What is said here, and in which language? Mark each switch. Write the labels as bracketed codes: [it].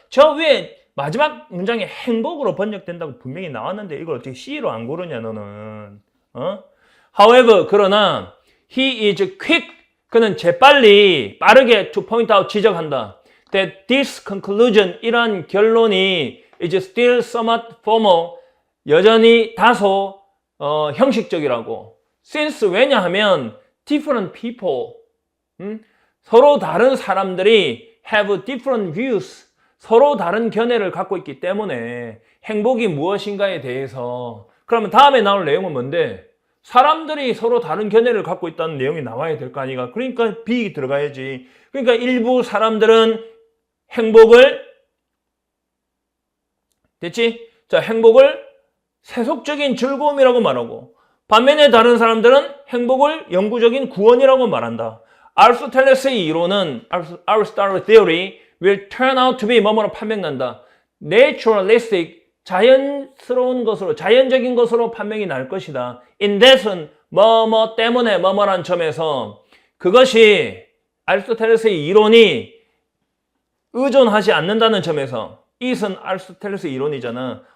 [ko] 저 위에 마지막 문장에 행복으로 번역된다고 분명히 나왔는데 이걸 어떻게 C로 안 고르냐 너는. [en] However, [ko] 그러나 [en] he is quick, [ko] 그는 재빨리 빠르게 [en] to point out, [ko] 지적한다. [en] That this conclusion, [ko] 이러한 결론이 [en] is still somewhat formal, [ko] 여전히 다소 형식적이라고. [en] Since, [ko] 왜냐하면 [en] different people, [ko] 서로 다른 사람들이 [en] have different views, [ko] 서로 다른 견해를 갖고 있기 때문에 행복이 무엇인가에 대해서. 그러면 다음에 나올 내용은 뭔데? 사람들이 서로 다른 견해를 갖고 있다는 내용이 나와야 될 거 아니가. 그러니까 B 들어가야지. 그러니까 일부 사람들은 행복을, 됐지? 자, 행복을 세속적인 즐거움이라고 말하고, 반면에 다른 사람들은 행복을 영구적인 구원이라고 말한다. 아리스토텔레스의 이론은, [en] Aristotle theory will turn out to be [ko] 뭐뭐로 판명난다. naturalistic, 자연스러운 것으로, 자연적인 것으로 판명이 날 것이다. [en] in that [ko] 은 뭐뭐 때문에 뭐뭐란 점에서 그것이 아리스토텔레스의 이론이 의존하지 않는다는 점에서, it은 아리스토텔레스의 이론이잖아.